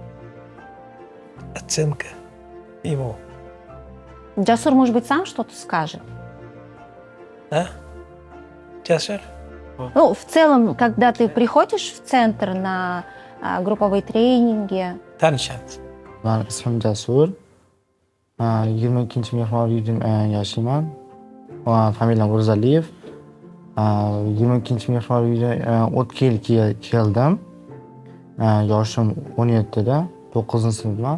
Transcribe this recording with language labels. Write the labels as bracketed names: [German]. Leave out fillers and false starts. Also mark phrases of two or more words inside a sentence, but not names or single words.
[Russian] Оценка ему. Джасур, может быть, сам что-то скажет? Да? Джасур? Ну, в целом, когда ты приходишь в центр на групповые тренинги... Таншат. [Uzbek] Men ismim Jasur. 22-mehmon uyda yashayman. Familiyam O'rzaliyev. 22-mehmon uyda 2 yil keldim. Yoshim 17 da, 9-sinfman.